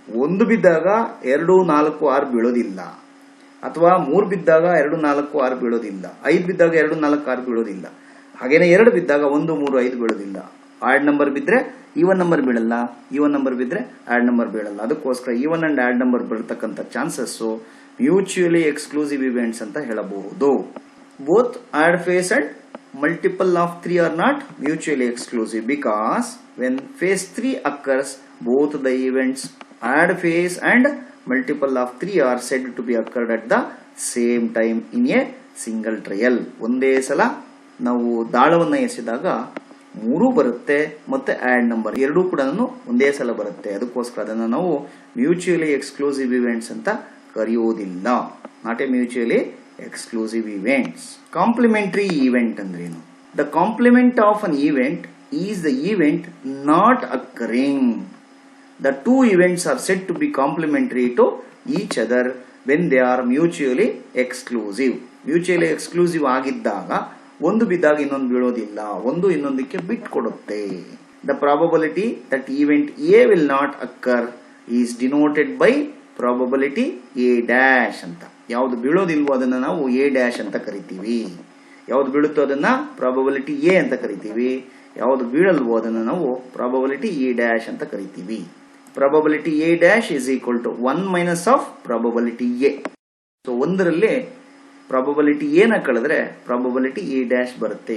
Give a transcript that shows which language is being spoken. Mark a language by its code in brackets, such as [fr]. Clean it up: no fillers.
[kn] 1 ಬಿದ್ದಾಗ 2, 4, 6 ಬೀಳೋದಿಲ್ಲ, ಅಥವಾ 3 ಬಿದ್ದಾಗ 2, 4, 6 ಬೀಳೋದಿಲ್ಲ, 5 ಬಿದ್ದಾಗ 2, 4, 6 ಬೀಳೋದಿಲ್ಲ. ಹಾಗೇನೆ 2 ಬಿದ್ದಾಗ 1, 3, 5 ಬೀಳೋದಿಲ್ಲ. ಆಡ್ ನಂಬರ್ ಬಿದ್ರೆ ಈವನ್ ನಂಬರ್ ಬೀಳಲ್ಲ, ಈವನ್ ನಂಬರ್ ಬಿದ್ರೆ ಆಡ್ ನಂಬರ್ ಬೀಳಲ್ಲ. ಅದಕ್ಕೋಸ್ಕರ even and odd number ಬೀಳ್ತಕ್ಕಂಥ chances mutually exclusive events ಅಂತ ಹೇಳಬಹುದು. [en] Both odd face and multiple of 3 are not mutually exclusive, because when phase 3 occurs, both the events add phase and multiple of 3 are said to be occurred at the same time in a single trial. [kn] ಒಂದೇ ಸಲ ನಾವು ದಾಳವನ್ನು ಎಸೆದಾಗ 3 ಬರುತ್ತೆ, ಮತ್ತೆ odd number ಎರಡೂ ಕೂಡ ಒಂದೇ ಸಲ ಬರುತ್ತೆ. ಅದಕ್ಕೋಸ್ಕರ ಅದನ್ನು ನಾವು ಮ್ಯೂಚುಯಲಿ ಎಕ್ಸ್ಕ್ಲೂಸಿವ್ ಇವೆಂಟ್ಸ್ ಅಂತ ಕರೆಯೋದಿಲ್ಲ. [en] Not a mutually exclusive events. Complementary event ಅಂದ್ರೇನು? The complement of an event is the event not occurring. The two events are said to be complementary to each other when they are mutually exclusive. [kn] Mutually exclusive ಆಗಿದ್ದಾಗ ಒಂದು ಬಿದ್ದಾಗ ಇನ್ನೊಂದು ಬೀಳೋದಿಲ್ಲ, ಒಂದು ಇನ್ನೊಂದಕ್ಕೆ ಬಿಟ್ಟು ಕೊಡುತ್ತೆ. [en] The probability that event A will not occur is denoted by probability A dash ಅಂತ. [kn] ಯಾವ್ದು ಬೀಳೋದಿಲ್ವೋ ಅದನ್ನ ನಾವು A ಡ್ಯಾಶ್ ಅಂತ ಕರಿತೀವಿ. ಯಾವ್ದು ಬೀಳುತ್ತೋ ಅದನ್ನ ಪ್ರಾಬಬಿಲಿಟಿ A ಅಂತ ಕರಿತೀವಿ. ಯಾವ್ದು ಬೀಳಲ್ವೋ ಅದನ್ನ ನಾವು ಪ್ರಾಬಬಿಲಿಟಿ E ಡ್ಯಾಶ್ ಅಂತ ಕರಿತೀವಿ. [en] Probability A dash is equal to 1 minus of probability A. [kn] So ಒಂದರಲ್ಲಿ ಪ್ರಾಬಬಿಲಿಟಿ A ನ ಕಳೆದ್ರೆ ಪ್ರಾಬಬಿಲಿಟಿ E ಡ್ಯಾಶ್ ಬರುತ್ತೆ.